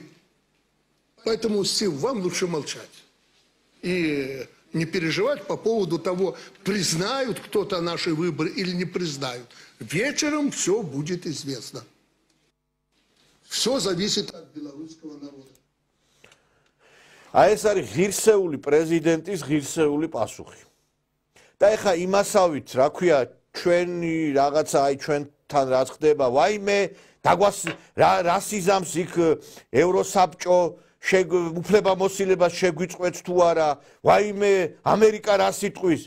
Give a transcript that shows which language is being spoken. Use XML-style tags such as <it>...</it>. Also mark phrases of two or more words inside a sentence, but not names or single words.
<ru>Поэтому, Стив, вам лучше молчать. И не переживать по поводу того, признают кто-то наши выборы или не признают. Вечером все будет известно. Все зависит от белорусского народа.</ru> <ka>აი ეს არის ღირსეული პრეზიდენტის ღირსეული პასუხი. და ეხა იმასავით, რა ქვია, ჩვენი რაღაცა, აი ჩვენთან რა ხდება, ვაიმე, რასიზმს იქ ევროსაბჭო უფლებამოსილებას შეგვიწყვეტს თუ არა, ვაიმე, ამერიკა რა სიტყვის?</ka>